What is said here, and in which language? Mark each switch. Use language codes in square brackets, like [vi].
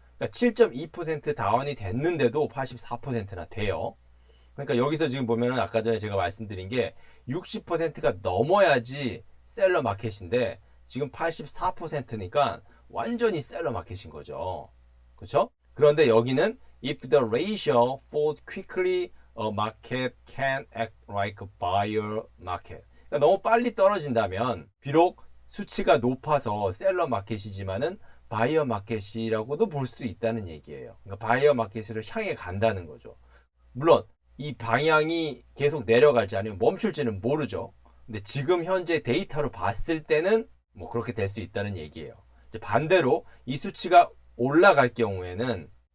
[ko] 그러니까 7.2% 다운이 됐는데도 84%나 돼요. 그러니까 여기서 지금 보면은 아까 전에 제가 말씀드린 게 60%가 넘어야지 셀러 마켓인데 지금 84%니까 완전히 셀러 마켓인 거죠. 그렇죠? 그런데 여기는 [en] if the ratio falls quickly, a market can act like a buyer market. [ko] 그러니까 너무 빨리 떨어진다면 비록 수치가 높아서 셀러 마켓이지만은 바이어 마켓이라고도 볼 수 있다는 얘기예요. 그러니까 바이어 마켓으로 향해 간다는 거죠. 물론 이 방향이 계속 내려갈지 아니면 멈출지는 모르죠. 근데 지금 현재 데이터로 봤을 때는 뭐 그렇게 될 수 있다는 얘기예요. 이제 반대로 이 수치가 올라갈 경우에는